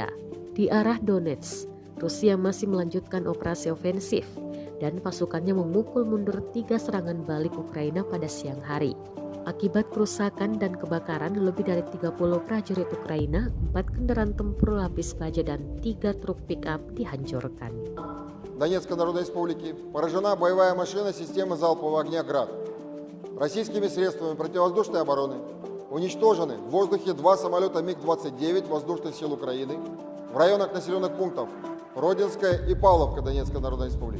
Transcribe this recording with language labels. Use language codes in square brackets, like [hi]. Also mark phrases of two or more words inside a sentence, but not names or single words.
[id] Di arah Donetsk, Rusia masih melanjutkan operasi ofensif dan pasukannya memukul mundur 3 serangan balik Ukraina pada siang hari. Akibat kerusakan dan kebakaran, lebih dari 30 prajurit Ukraina, 4 kendaraan tempur lapis baja dan 3 truk pick-up dihancurkan. [ru] Донецкой Народной Республики поражена боевая машина системы залпового огня «Град». Российскими средствами противовоздушной обороны уничтожены в воздухе 2 самолета МиГ-29 воздушных сил Украины в районах населенных пунктов Родинская и Павловка Донецкой Народной Республики.